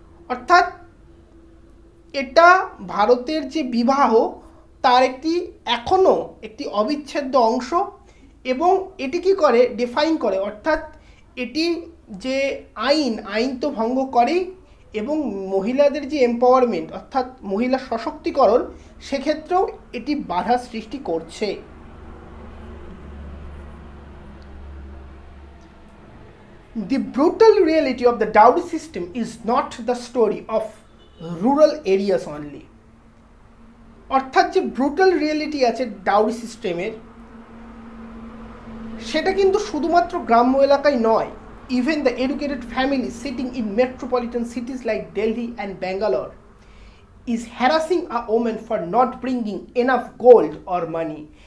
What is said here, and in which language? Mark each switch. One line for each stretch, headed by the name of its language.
Bangla: অর্থাৎ এটা ভারতের যে বিবাহ তার এখনও একটি অবিচ্ছেদ্য অংশ, এবং এটি কি করে, ডিফাইন করে, অর্থাৎ এটি যে আইন তো ভঙ্গ করেই, এবং মহিলাদের যে এম্পাওয়ারমেন্ট অর্থাৎ মহিলা সশক্তিকরণ সেক্ষেত্রেও এটি বাধা সৃষ্টি করছে।
English: The brutal reality of the dowry system is not the story of rural areas only.
Bangla: অর্থাৎ যে ব্রুটাল রিয়েলিটি আছে ডাউরি সিস্টেমের, সেটা কিন্তু শুধুমাত্র গ্রাম্য এলাকায় নয়।
English: Even the educated family sitting in metropolitan cities like Delhi and Bangalore is harassing a women for not bringing enough gold or money.